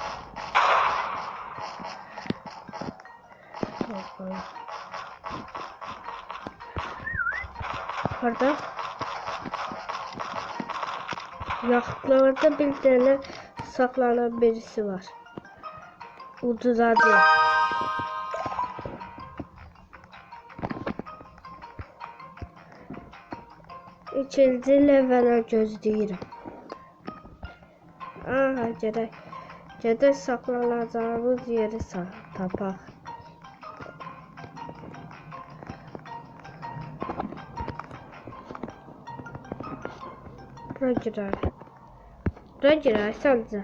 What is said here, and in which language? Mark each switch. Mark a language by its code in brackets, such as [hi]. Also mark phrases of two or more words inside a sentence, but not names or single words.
[tr] Orada yakıtlarda bir tane saklanan birisi var. [az] Uduzadı. İkinci levele gözləyirəm. Aha, gedək saklanacağımız yeri tapaq. Bura girək səncə.